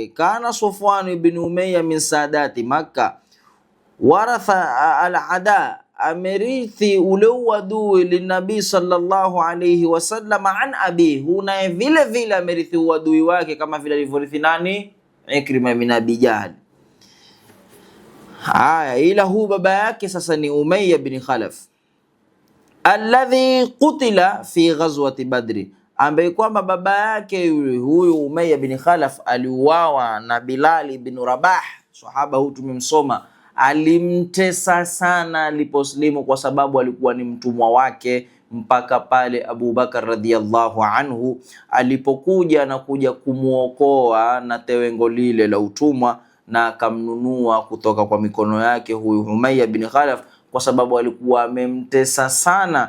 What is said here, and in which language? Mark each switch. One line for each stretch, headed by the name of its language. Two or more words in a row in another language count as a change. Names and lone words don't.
Arabic: كان صفوان بن أمية من سادة مكة ورث العداء,
Swahili: amerithi ule uadui linabii
Arabic: صلى الله عليه وسلم عن أبي,
Swahili: huna vile vile amerithi uadui wake kama vile alivyorithi nani? Ikrima bin Abi Jahl. Haya, ila huu baba yake sasa ni Umayya bin Khalaf
Arabic: الذي قتل في غزوة بدر,
Swahili: ambaye kwamba baba yake huyu Umayya bin Khalaf aliuawa na Bilal ibn Rabah. Sahaba huyu tumemsoma, alimtesa sana aliposlimu, kwa sababu alikuwa ni mtumwa wake, mpaka pale Abu Bakar
Arabic: رضي الله عنه
Swahili: alipokuja na kuja kumuokoa na tewengo lile la utumwa, na akamnunua kutoka kwa mikono yake huyu Umayya bin Khalaf, kwa sababu alikuwa amemtesa sana.